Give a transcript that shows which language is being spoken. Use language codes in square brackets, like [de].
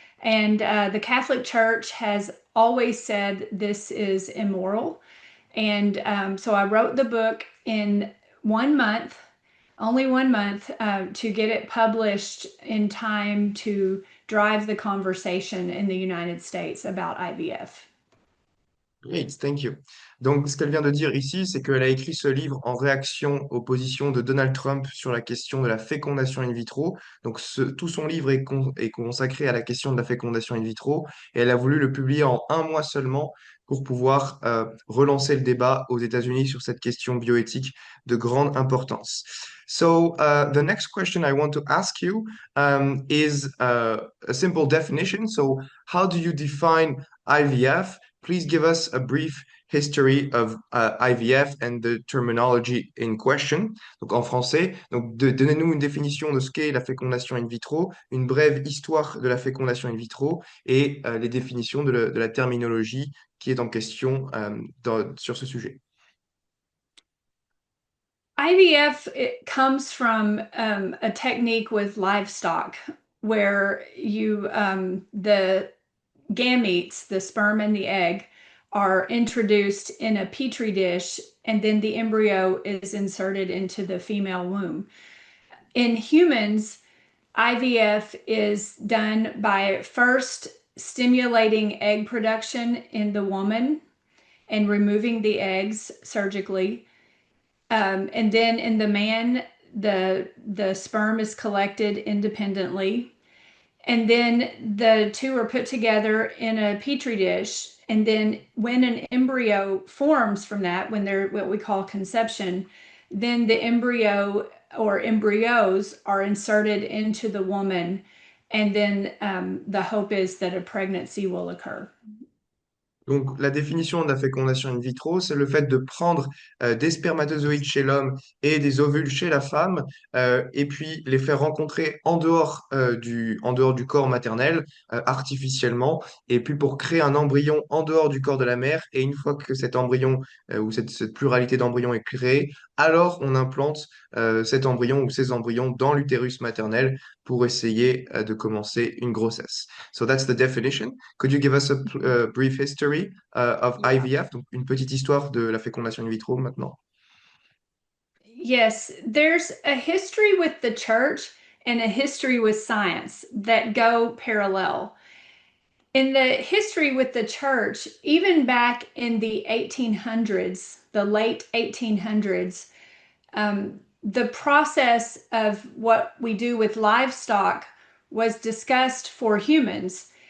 [en] And the Catholic Church has always said this is immoral. And so I wrote the book in 1 month, only 1 month, to get it published in time to drive the conversation in the United States about IVF. Great, thank you. [fr] Donc, ce qu'elle vient de dire ici, c'est qu'elle a écrit ce livre en réaction aux positions de Donald Trump sur la question de la fécondation in vitro. Donc, tout son livre est consacré à la question de la fécondation in vitro et elle a voulu le publier en un mois seulement pour pouvoir relancer le débat aux États-Unis sur cette question bioéthique de grande importance. [en] So, the next question I want to ask you is a simple definition. So, how do you define IVF? Please give us a brief history of IVF and the terminology in question. [fr] Donc en français, donc donnez-nous une définition de ce qu'est la fécondation in vitro, une brève histoire de la fécondation in vitro et les définitions de la terminologie qui est en question sur ce sujet. [en] IVF, it comes from a technique with livestock where the gametes, the sperm and the egg, are introduced in a petri dish, and then the embryo is inserted into the female womb. In humans, IVF is done by first stimulating egg production in the woman and removing the eggs surgically. And then in the man, the sperm is collected independently. And then the two are put together in a petri dish. And then when an embryo forms from that, when they're what we call conception, then the embryo or embryos are inserted into the woman. And then the hope is that a pregnancy will occur. [fr] Donc, la définition de la fécondation in vitro, c'est le fait de prendre des spermatozoïdes chez l'homme et des ovules chez la femme, et puis les faire rencontrer en dehors du corps maternel, artificiellement, et puis pour créer un embryon en dehors du corps de la mère. Et une fois que cet embryon ou cette pluralité d'embryons est créée, alors on implante cet embryon ou ces embryons dans l'utérus maternel pour essayer de commencer une grossesse. [en] So that's the definition. Could you give us a brief history of IVF? [fr] Donc, une petite histoire de la fécondation in vitro maintenant. [en] Yes, there's a history with the church and a history with science that go parallel. In the history with the church, even back in the 1800s, the late 1800s, the process of what we do with livestock was discussed for humans.